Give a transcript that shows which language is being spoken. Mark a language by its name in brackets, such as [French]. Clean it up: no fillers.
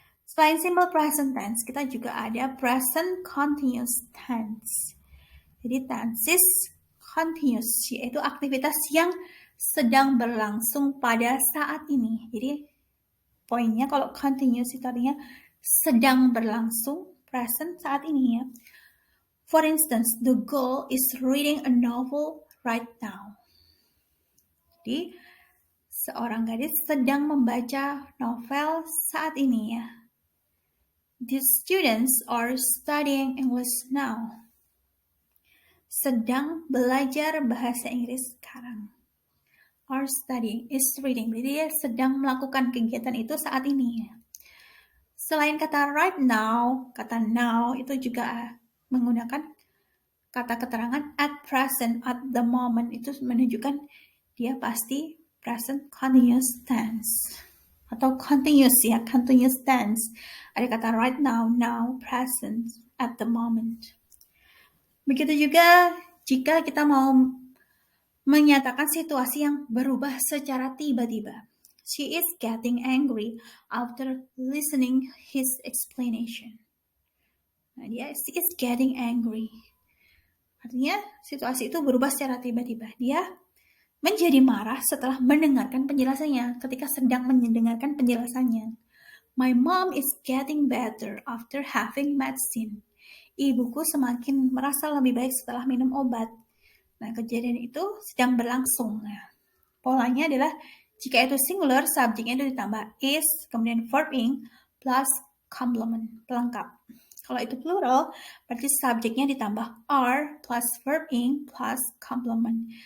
[Indonesian] Selain simple present tense, kita juga ada present continuous tense. Jadi tenses continuous, yaitu aktivitas yang sedang berlangsung pada saat ini. Jadi poinnya kalau continuous itu artinya sedang berlangsung, present saat ini ya. [English] For instance, the girl is reading a novel right now. [Indonesian] Jadi, seorang gadis sedang membaca novel saat ini ya. [English] The students are studying English now. [Indonesian] Sedang belajar bahasa Inggris sekarang. [English] Are studying is reading. [Indonesian] Jadi dia sedang melakukan kegiatan itu saat ini. Selain kata right now, kata now itu juga menggunakan kata keterangan at present, at the moment. Itu menunjukkan dia pasti present continuous tense. Atau continuous ya, continuous tense. Ada kata right now, now, present, at the moment. Begitu juga jika kita mau menyatakan situasi yang berubah secara tiba-tiba. [English] She is getting angry after listening his explanation. [Indonesian] Nah, [English] she is getting angry. [Indonesian] Artinya situasi itu berubah secara tiba-tiba. Dia menjadi marah setelah mendengarkan penjelasannya, ketika sedang mendengarkan penjelasannya. [English] My mom is getting better after having medicine. [Indonesian] Ibuku semakin merasa lebih baik setelah minum obat. Nah, kejadian itu sedang berlangsung. Nah, polanya adalah jika itu singular, subjeknya itu ditambah is, kemudian verb ing, plus complement, pelengkap. Kalau itu plural, berarti subjeknya ditambah are, plus verb ing, plus complement.